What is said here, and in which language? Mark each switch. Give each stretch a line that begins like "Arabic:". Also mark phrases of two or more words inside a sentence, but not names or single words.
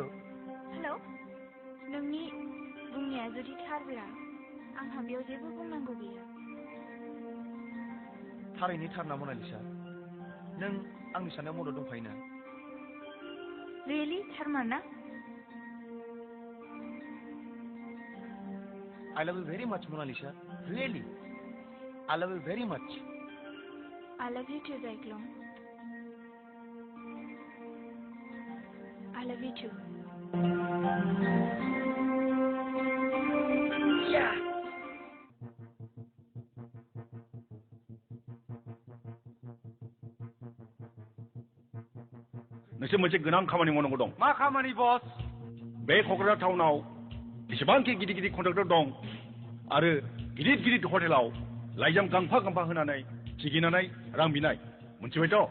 Bodo: नोंनि बुंनाया जुदि थारब्ला आंहा बेयाव जेबो बुंनांगौ गैया। थारैनो थार ना मनालिसा? नों आंनि साननायाव मदद दंफायोना? रियेलि थारमार ना?
English: I love you very much, Mona Lisa. Really. I love you very much. I love you too, Cyclone. I love you too. Yeah!
Bodo: नोंसोर मोनसे गोनां खामानि मावनांगौ दं। मा खामानि बस? बे क'क्राझार टाउनाव जेसेबांखि गिदिर गिदिर कन्ट्राक्टर दं आरो गिदिर गिदिर हटेलाव लाइजाम गांफा गांफा होनानै सिगिनानै रां बिनाय मोनथिबायथ'?